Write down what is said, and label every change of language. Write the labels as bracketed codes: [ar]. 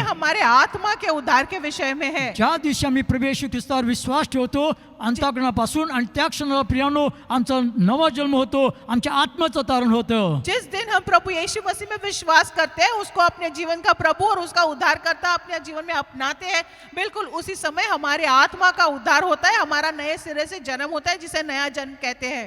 [hi] हमारे आत्मा के उद्धार के विषय में है। [mr] ज्या दिवशी आम्ही प्रभू येशू ख्रिस्तावर विश्वास ठेवतो अंतःकरणापासून, आणि त्या क्षणाला प्रियानो आमचा नवा जन्म होतो, आमच्या आत्म्याचं तारण होतं. [hi] जिस दिन हम प्रभु यीशु मसीह में विश्वास करते हैं, उसको अपने जीवन का प्रभु और उसका उद्धारकर्ता अपने जीवन में अपनाते हैं, बिल्कुल उसी समय हमारे आत्मा का उद्धार होता है, हमारा नए सिरे से जन्म होता है, जिसे नया जन्म कहते हैं।